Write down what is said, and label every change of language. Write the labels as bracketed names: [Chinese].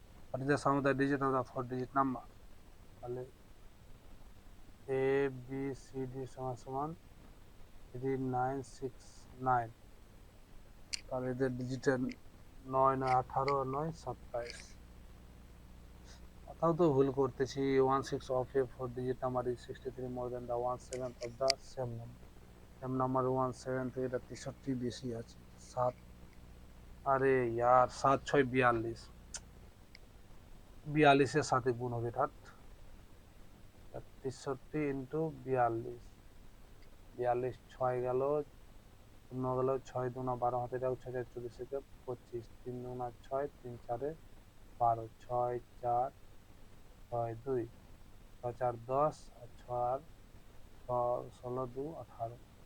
[English] What is the sum of the digit of the 4-digit number? [Bangla] তাহলে a b c d সমান সমান 3969, তাহলে এদের ডিজিটের 9 9 18 9 27। কোথাও তো ভুল করতেছি। [English] 1/6 of a 4-digit number is 63 more than the 1/7 of the same number. same number [Bangla] 1/7 থেকে এটা 63 বেশি আছে। 7, আরে [Hindi] यार [Bangla] 7 6 42, 42 এর সাথে গুণ হবে, ঠাট 63 ইন্টু 42, 42 6 গেল, শূন্য গেল, 6 2 12 হাতে যাও, 6 4 24 থেকে 25, 3 2 6 3 4 12, 6 4 6 2 6 4 10 আর 6 16 2 18।